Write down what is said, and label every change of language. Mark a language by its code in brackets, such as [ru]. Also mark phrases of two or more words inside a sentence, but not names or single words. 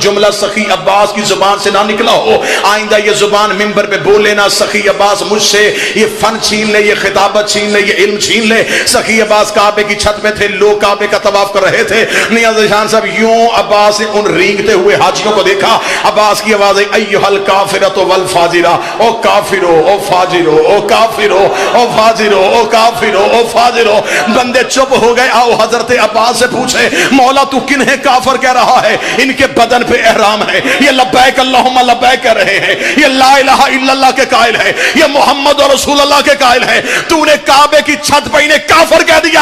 [ur] جملہ سخی عباس کی زبان سے نہ نکلا ہو، آئندہ یہ زبان ممبر پہ بولے نہ سخی عباس مجھ سے یہ فن چھین لے، یہ خطابت چھین لے، یہ علم چھین لے۔ سخی عباس کعبے کی چھت میں تھے، لوگ کعبے کا طواف کر رہے تھے، نیاز شان صاحب یوں عباس نے ان رینگتے ہوئے حاجیوں کو دیکھا، عباس کی آواز ہے [ar] ایھا الکافرۃ والفاجرہ، [ur] او کافرو او فاجرو او کافرو او فاجرو او کافرو او فاجرو۔ بندے چپ ہو گئے۔ آؤ حضرت عباس سے پوچھے مولا تو کنہیں کافر کہہ رہا ہے؟ ان کے بدن پہ احرام ہے، یہ [ar] لبیک اللہم لبیک [ur] کہہ رہے ہیں، یہ [ar] لا الہ الا اللہ [ur] کے قائل ہے، یہ محمد رسول اللہ کے قائل ہے، تو نے کعبے کی چھت پہ انہیں کافر کہہ دیا۔